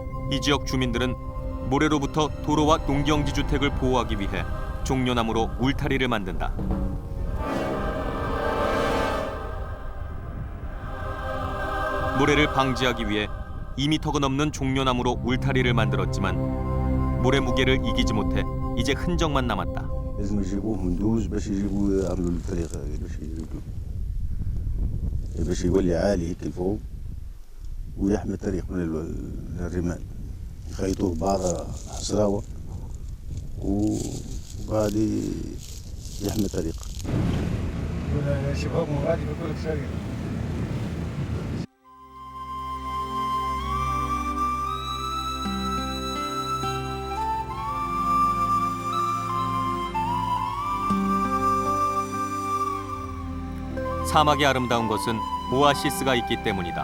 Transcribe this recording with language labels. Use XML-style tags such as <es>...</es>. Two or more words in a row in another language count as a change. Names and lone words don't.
<ko>이 지역 주민들은 모래로부터 도로와 농경지 주택을 보호하기 위해 종려나무로 울타리를 만든다. 모래를 방지하기 위해 2m가 넘는 종려나무로 울타리를 만들었지만 모래 무게를 이기지 못해 이제 흔적만 남았다.</ko> <ar>لازم يجيبوه مندوز باش يجيبوا يعملوا الطريقة هذه باش يولي عالي هيك الفوق ويحمي الطريق من الرمال يخيطوه ببعض حصراوة وبعد يحمي الطريق. شباب مغادي بكل سريع.</ar> <ko>사막의 아름다운 것은 오아시스가 있기 때문이다.</ko>